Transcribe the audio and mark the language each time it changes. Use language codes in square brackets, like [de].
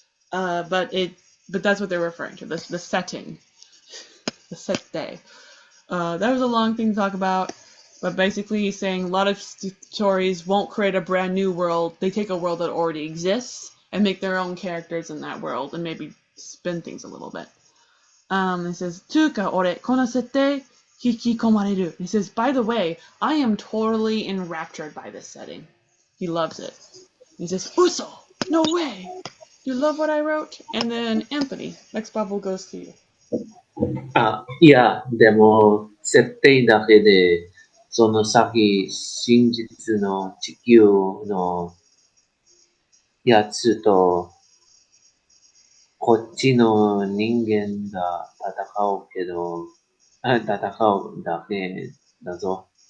[en] But that's what they're referring to. The setting, the set day. That was a long thing to talk about. But basically, he's saying a lot of stories won't create a brand new world. They take a world that already exists and make their own characters in that world and maybe spin things a little bit. He says, [ja] つうか俺、この設定、引き込まれる. [en] He says, by the way, I am totally enraptured by this setting. He loves it. He says, Uso! No way! You love what I wrote? And then Anthony, next bubble goes to you. [ja] いや、でも、設定だけで、その先、真実の地球のやつと、こっちの人間が戦うけど、戦うだけだぞ。